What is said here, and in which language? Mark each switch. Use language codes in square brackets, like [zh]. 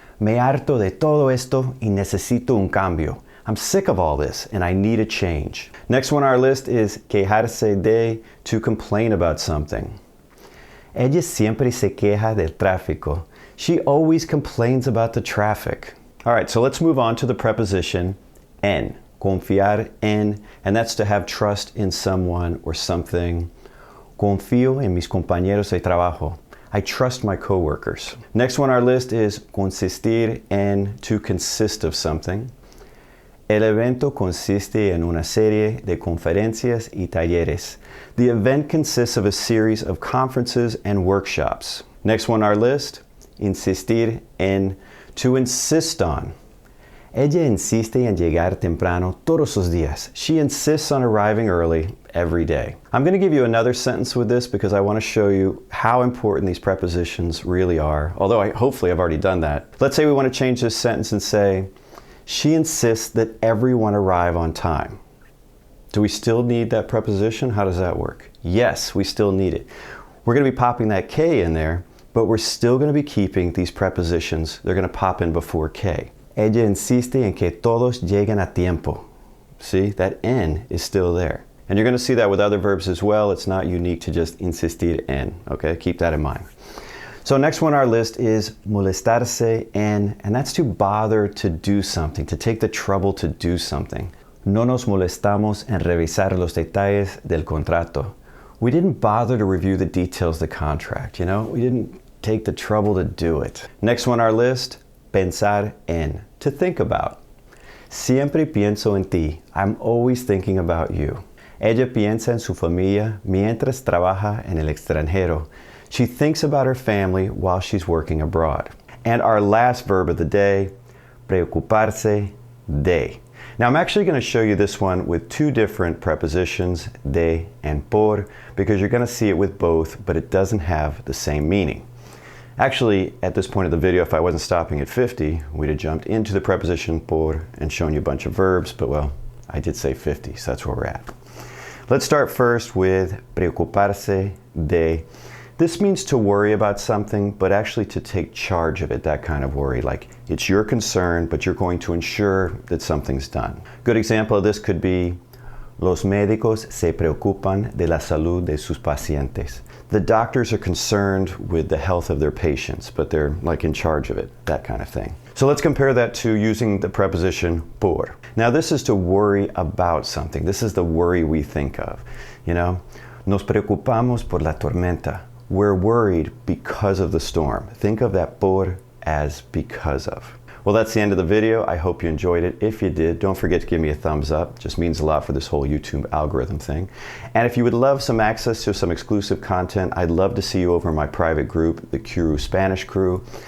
[es] Me harto de todo esto y necesito un cambio. [en] I'm sick of all this and I need a change. Next one on our list is quejarse de, to complain about something. [es] Ella siempre se queja del tráfico. [en] She always complains about the traffic. All right, so let's move on to the preposition en. Confiar en, and that's to have trust in someone or something. [es] Confío en mis compañeros de trabajo. [en] I trust my coworkers. Next one on our list is consistir en, to consist of something. [es] El evento consiste en una serie de conferencias y talleres. [en] The event consists of a series of conferences and workshops. Next one on our list, insistir en, to insist on. [es] Ella insiste en llegar temprano todos los días. [en] She insists on arriving early every day. I'm going to give you another sentence with this because I want to show you how important these prepositions really are, although hopefully I've already done that. Let's say we want to change this sentence and say, she insists that everyone arrive on time. Do we still need that preposition? How does that work? Yes, we still need it. We're going to be popping that K in there, but we're still going to be keeping these prepositions. They're going to pop in before K. [es] Ella insiste en que todos lleguen a tiempo. [en] See, that en is still there. And you're going to see that with other verbs as well. It's not unique to just insistir en, okay? Keep that in mind. So next one on our list is molestarse en, and that's to bother to do something, to take the trouble to do something. [es] No nos molestamos en revisar los detalles del contrato. [en] We didn't bother to review the details of the contract, you know? We didn't take the trouble to do it. Next one on our list, pensar en, to think about. [es] Siempre pienso en ti. [en] I'm always thinking about you. [es] Ella piensa en su familia mientras trabaja en el extranjero. [en] She thinks about her family while she's working abroad. And our last verb of the day, preocuparse de. Now I'm actually going to show you this one with two different prepositions, de and por, because you're going to see it with both, but it doesn't have the same meaning. Actually, at this point of the video, if I wasn't stopping at 50, we'd have jumped into the preposition por and shown you a bunch of verbs, but well, I did say 50, so that's where we're at. Let's start first with preocuparse de. This means to worry about something, but actually to take charge of it, that kind of worry. Like it's your concern, but you're going to ensure that something's done. Good example of this could be, [es] los médicos se preocupan de la salud de sus pacientes. [en] The doctors are concerned with the health of their patients, but they're like in charge of it, that kind of thing. So let's compare that to using the preposition por. Now this is to worry about something. This is the worry we think of, you know? [es] Nos preocupamos por la tormenta. [en] We're worried because of the storm. Think of that por as because of. Well, that's the end of the video. I hope you enjoyed it. If you did, don't forget to give me a thumbs up. It just means a lot for this whole YouTube algorithm thing. And if you would love some access to some exclusive content, I'd love to see you over in my private group, the Qroo Spanish Crew.